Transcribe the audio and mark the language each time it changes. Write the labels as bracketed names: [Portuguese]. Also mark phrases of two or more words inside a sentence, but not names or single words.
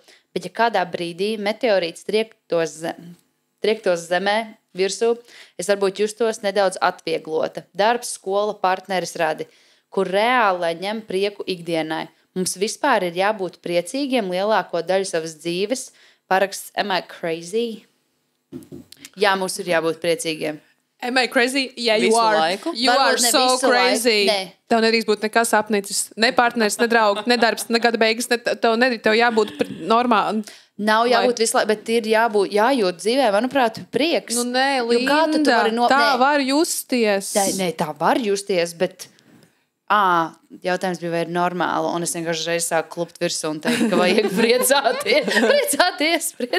[Latvian] Bet ja kādā brīdī meteorīts triektos zemē virsū, es varbūt justos nedaudz atvieglota. Darbs, skola, partneris radi, kur reāli, lai ņem prieku ikdienai. Mums vispār ir jābūt priecīgiem lielāko daļu savas dzīves. Paraksts, [English] am I crazy? [Latvian] Jā, mums ir jābūt priecīgiem. [English] Am I crazy? Yeah, you [Latvian] Visu [English] are. [Latvian] laiku? [English] You are so crazy. [Latvian] Tev nedrīkst būt nekas apnicis. Ne partneris, ne draugi, ne darbs, ne gada beigas. Tev jābūt normāli. Nav jābūt visu laiku, bet ir jājūt dzīvē, manuprāt, prieks. Nē, Linda, tā var justies. Nē, tā var justies, bet jautājums bija, vai ir normāli, un es vienkārši reiz sāku klupt virsū un teikt, ka vajag priecāties.